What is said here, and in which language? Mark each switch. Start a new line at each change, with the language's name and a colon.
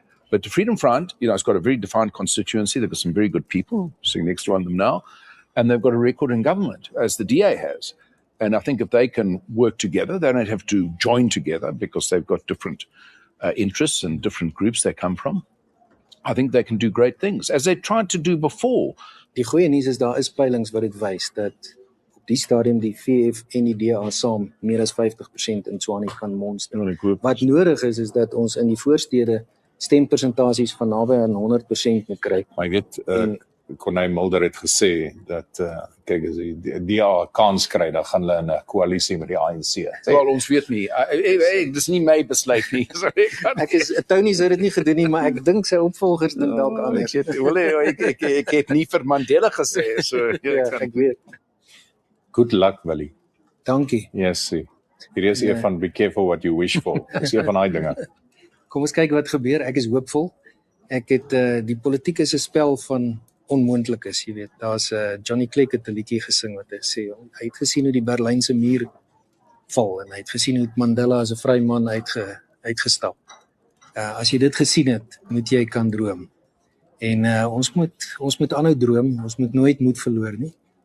English: But the Freedom Front, it's got a very defined constituency. They've got some very good people sitting next to them now. And they've got a record in government, as the DA has. And I think if they can work together, they don't have to join together because they've got different interests and different groups they come from. I think they can do great things, as they tried to do before.
Afrikaans: Die goeie nuus is daar is peilings wat dit wys dat op die stadium die VF en die DA saam meer as 50% in Tshwane kan monster. Wat nodig is dat ons in die voorstede stempersentasies van naby aan 100% moet kry. Maar ek weet, Corneille Mulder het gesê dat, kyk, as die DA kans kry, dan gaan hulle in 'n koalisie met die ANC. Wel, ons weet nie. Dis nie my besluit nie. Tony sou dit nie gedoen nie, maar ek dink sy opvolgers doen dalk anders. Ek het nie vir Mandela gesê. So, Ja, ek weet.
English: Good luck, Willie.
Afrikaans: Dankie.
English: Yes, see.
Afrikaans: Hier is een van
English: be careful what you wish for.
Afrikaans: Dis een van daai dinge. Kom ons kyk wat gebeur. Ek is hoopvol. Ek het die politiek is 'n spel van onmoontlik is, jy weet. Daar's Johnny Clegg het 'n liedjie gesing wat hy sê hy het gesien hoe die Berlynse muur val en hy het gesien hoe Mandela as 'n vry man uitgestap. As jy dit gesien het, moet jy kan droom. En ons moet aanhou droom, ons moet nooit moed verloor nie.